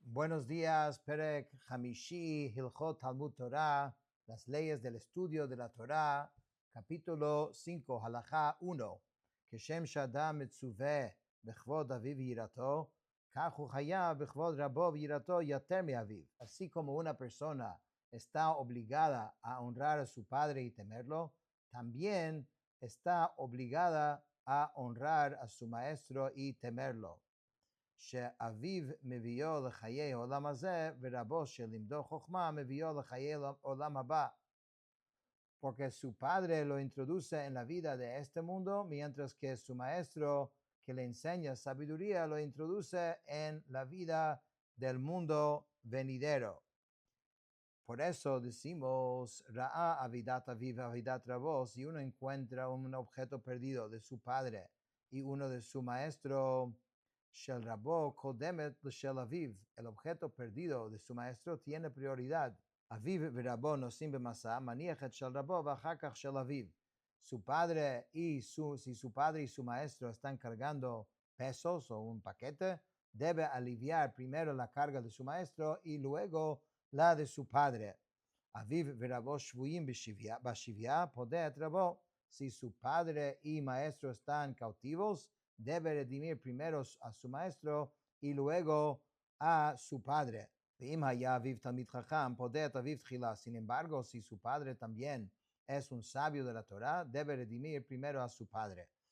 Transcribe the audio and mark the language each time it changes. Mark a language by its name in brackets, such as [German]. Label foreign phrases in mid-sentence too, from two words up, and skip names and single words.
[Spanish] Buenos días, [Hebrew] פרק חמישי, הלכות תלמוד תורה, [Spanish] las leyes del estudio de la Torah, capítulo 5, halajá 1. [Hebrew] כשם שאדם מצווה בכבוד אביו ויראתו, כך הוא חייב בכבוד רבו ויראתו יותר מאביו. [Spanish] Así como una persona está obligada a honrar a su padre y temerlo, también está obligada a honrar a su maestro y temerlo. [Hebrew] שאביו מביאו לחיי העולם הזה, ורבו שלימדו חוכמה מביאו לחיי העולם הבא. [Spanish] Porque su padre lo introduce en la vida de este mundo, mientras que su maestro que le enseña sabiduría lo introduce en la vida del mundo venidero. Por eso decimos, [Hebrew] ראה אבדת אביו אבדת רבו, [Spanish] si uno encuentra un objeto perdido de su padre y uno de su maestro, [Hebrew] של רבו קודמת של אביו, [Spanish] el objeto perdido de su maestro tiene prioridad. [Hebrew] אביו ורבו נושאים במשא, מניח את של רבו ואחר כך של אביו. [Spanish] Si su padre y su maestro están cargando pesos o un paquete, debe aliviar primero la carga de su maestro y luego la de su padre. [Hebrew] אביו ורבו שבויים בשביה פודה רבו. [Spanish] Si su padre y maestro están cautivos, debe redimir primero a su maestro y luego a su padre. Sin embargo, si su padre también es un sabio de la Torah, debe redimir primero a su padre.